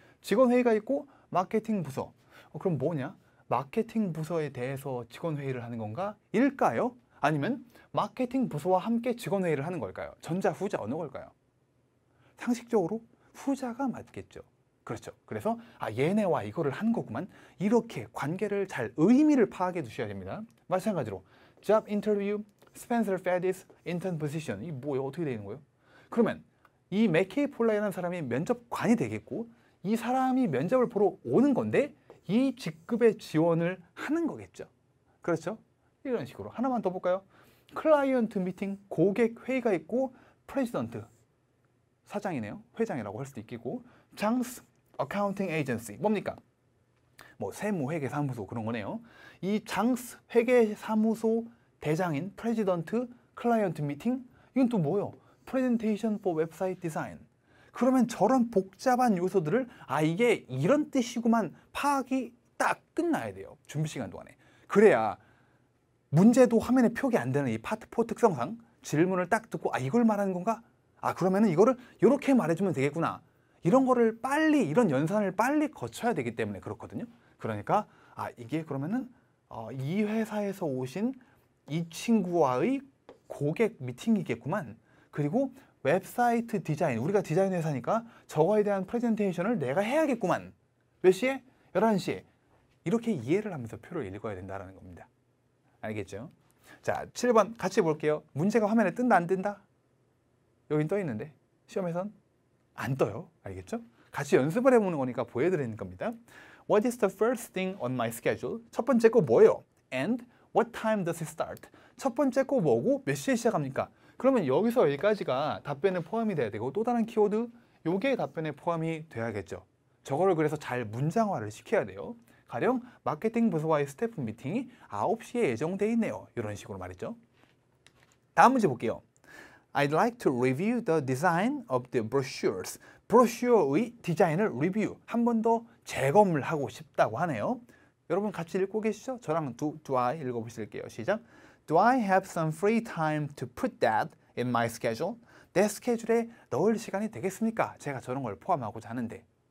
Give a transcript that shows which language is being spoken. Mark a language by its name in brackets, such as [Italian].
[Korean] 직원회의가 있고 마케팅 부서. 그럼 뭐냐? 마케팅 부서에 대해서 직원회의를 하는 건가? 일까요? 아니면 마케팅 부서와 함께 직원회의를 하는 걸까요? 전자, 후자 어느 걸까요? 상식적으로 후자가 맞겠죠. 그렇죠. 그래서 얘네와 이거를 하는 거구만. 이렇게 관계를 잘 의미를 파악해 두셔야 됩니다. 마찬가지로 job interview, Spencer Fadis, intern position. 이 뭐예요? 어떻게 되는 거예요? 그러면 이 맥케이 폴라이라는 사람이 면접관이 되겠고 이 사람이 면접을 보러 오는 건데 이 직급의 지원을 하는 거겠죠. 그렇죠? 이런 식으로 하나만 더 볼까요? 클라이언트 미팅, 고객 회의가 있고 president, 사장이네요. 회장이라고 할 수도 있겠고, 장스 accounting agency, 뭡니까? 뭐 세무회계사무소 그런 거네요. 이 장스 회계사무소 대장인 president client meeting, 이건 또 뭐요? [English] presentation for website design. [Korean] 그러면 저런 복잡한 요소들을 이게 이런 뜻이구만 파악이 딱 끝나야 돼요. 준비 시간 동안에. 그래야 문제도 화면에 표기 안 되는 이 파트 4 특성상 질문을 딱 듣고 이걸 말하는 건가? 그러면은 이거를 이렇게 말해주면 되겠구나. 이런 거를 빨리, 이런 연산을 빨리 거쳐야 되기 때문에 그렇거든요. 그러니까 이게 그러면은 이 회사에서 오신 이 친구와의 고객 미팅이겠구만. 그리고 웹사이트 디자인, 우리가 디자인 회사니까 저거에 대한 프레젠테이션을 내가 해야겠구만. 몇 시에? 11시에. 이렇게 이해를 하면서 표를 읽어야 된다는 겁니다. 알겠죠? 자, 7번 같이 볼게요. 문제가 화면에 뜬다 안 뜬다? 여긴 떠 있는데 시험에선 안 떠요. 알겠죠? 같이 연습을 해보는 거니까 보여드리는 겁니다. [English] What is the first thing on my schedule? [Korean] 첫 번째 거 뭐예요? [English] And what time does it start? [Korean] 첫 번째 거 뭐고 몇 시에 시작합니까? 그러면 여기서 여기까지가 답변에 포함이 돼야 되고, 또 다른 키워드 요게 답변에 포함이 돼야겠죠. 저거를 그래서 잘 문장화를 시켜야 돼요. 가령 마케팅 부서와의 스태프 미팅이 9시에 예정돼 있네요. 이런 식으로 말이죠. 다음 문제 볼게요. [English] I'd like to review the design of the brochures. [Korean] 브로슈어의 디자인을 리뷰, 한 번 더 재검을 하고 싶다고 하네요. 여러분 같이 읽고 계시죠? 저랑 do I 읽어보실게요. 시작. [English] Do I have some free time to put that in my schedule? [Korean] 내 스케줄에 넣을 시간이 되겠습니까? 제가 저런 걸 포함하고자 하는데.